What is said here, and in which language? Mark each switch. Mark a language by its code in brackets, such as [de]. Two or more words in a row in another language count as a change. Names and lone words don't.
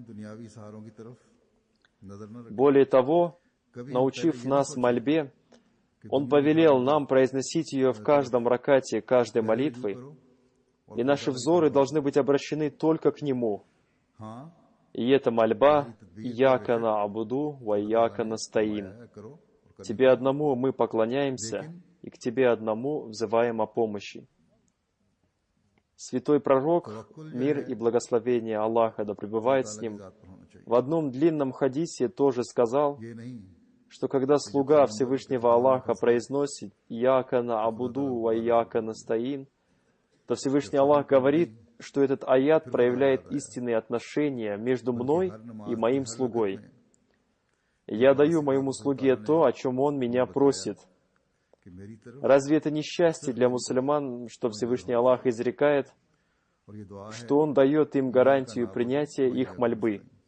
[ru] Более того, научив нас мольбе, Он повелел нам произносить ее в каждом ракате каждой молитвы, и наши взоры должны быть обращены только к Нему. И эта мольба [ar] «إياك نعبد وإياك نستعين». [ru] Тебе одному мы поклоняемся, и к Тебе одному взываем о помощи. Святой пророк, мир и благословение Аллаха да пребывает с ним, в одном длинном хадисе тоже сказал, что когда слуга Всевышнего Аллаха произносит [ar] «إياك نعبد وإياك نستعين», [ru] то Всевышний Аллах говорит, что этот аят проявляет истинные отношения между мной и моим слугой. Я даю моему слуге то, о чем он меня просит. Разве это не счастье для мусульман, что Всевышний Аллах изрекает, что Он дает им гарантию принятия их мольбы?